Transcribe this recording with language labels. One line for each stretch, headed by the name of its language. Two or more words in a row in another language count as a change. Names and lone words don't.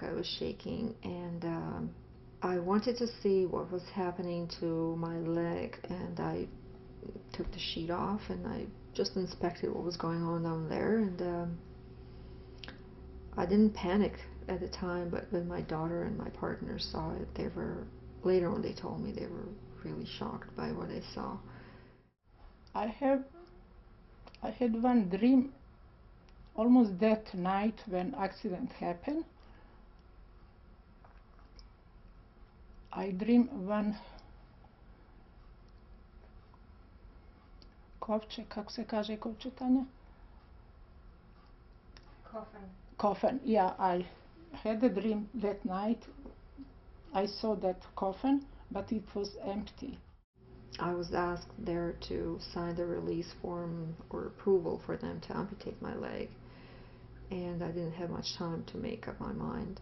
English: I was shaking, and I wanted to see what was happening to my leg, and I took the sheet off and I just inspected what was going on down there, and I didn't panic at the time, but when my daughter and my partner saw it, they were, later on they told me they were really shocked by what they saw. I had one dream almost that night when accident happened. I dreamed one kovče,
Serbian: kako se kaže kovče,
English: Tanja? Coffin. Coffin, yeah, I had a dream that night. I saw that coffin, but it was empty. I was asked there to sign the release form or approval for them to amputate my leg, and I didn't have much time to make up my mind.